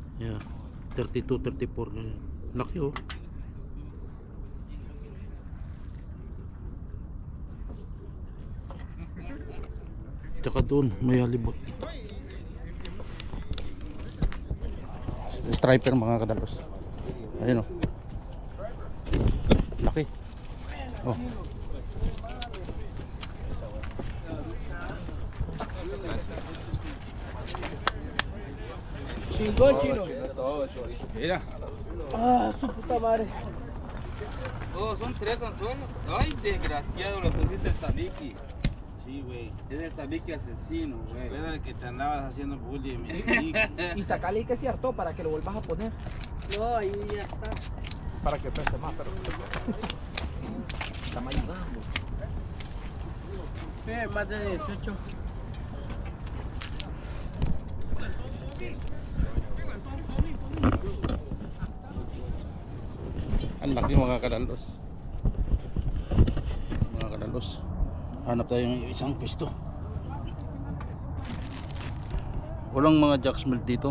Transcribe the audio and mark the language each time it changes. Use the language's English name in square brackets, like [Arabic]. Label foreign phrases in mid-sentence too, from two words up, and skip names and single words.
[Filipino] Yeah, 32, 34 na yun. Laki oh. Tsaka doon may halibot. Striper mga kadalos. Ayun oh. Laki. Oh. [Spanish] Chingón, chino. Mira. Ah, su puta madre. Oh, son 3 anzuelos. Ay, desgraciado, lo pusiste el tabique. Sí, güey. Es el tabique asesino, güey. Era que te andabas haciendo bullying, mi Y sacale que se hartó para que lo vuelvas a poner. No, ahí ya está. Para que pese más, pero. Está más ayudando. Más de 18. [Filipino] Ang laki mga kadalos. Mga kadalos. Hanap tayo ng isang pisto. Walang mga jacksmelt dito.